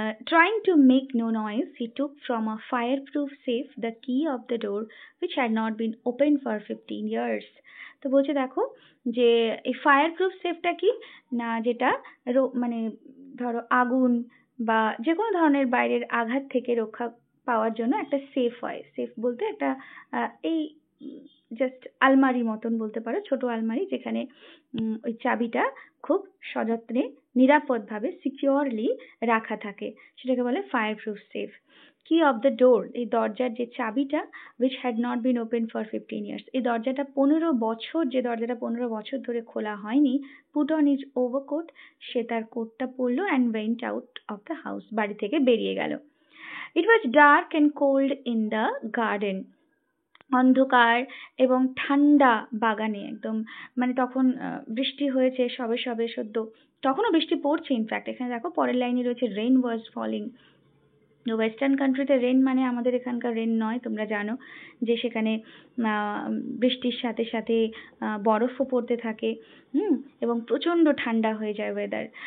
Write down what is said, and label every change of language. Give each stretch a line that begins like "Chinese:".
English: Trying to make no noise, he took from a fireproof safe the key of the door which had not been opened for 15 years.
Bangla: তো বলছে দেখো, যে এই fireproof সেফটা কি না, যেটা মানে ধরো আগুন বা যে কোনো ধরনের বাইরের আঘাত থেকে রক্ষা পাওয়ার জন্য একটা সেফ হয়। সেফ বলতে একটা এই জাস্ট আলমারি মতন বলতে পারো, ছোট আলমারি, যেখানে ওই চাবিটা খুব সযত্নে নিরাপদভাবে সিকিউরলি রাখা থাকে, সেটাকে বলে ফায়ারপ্রুফ সেফ।
English: key of the door,
Bangla: এই দরজার যে চাবিটা,
English: which had not been opened for 15 years,
Bangla: এই দরজাটা 15 বছর, যে দরজাটা 15 বছর ধরে খোলা হয়নি।
English: put on his overcoat,
Bangla: সে তার কোটটা পরলো,
English: and went out of the house,
Bangla: বাড়ি থেকে বেরিয়ে গেল।
English: It was dark and cold in the garden,
Bangla: অন্ধকার এবং ঠান্ডা বাগানে একদম, মানে তখন বৃষ্টি হয়েছে সবে সবে সদ্য, তখনও বৃষ্টি পড়ছে। ইনফ্যাক্ট এখানে দেখো পরের লাইনে রয়েছে
English: Rain was falling.
Bangla: ওয়েস্টার্ন কান্ট্রিতে রেন মানে আমাদের এখানকার রেন নয়, তোমরা জানো যে সেখানে বৃষ্টির সাথে সাথে বরফও পড়তে থাকে, এবং প্রচন্ড ঠান্ডা হয়ে যায় ওয়েদার।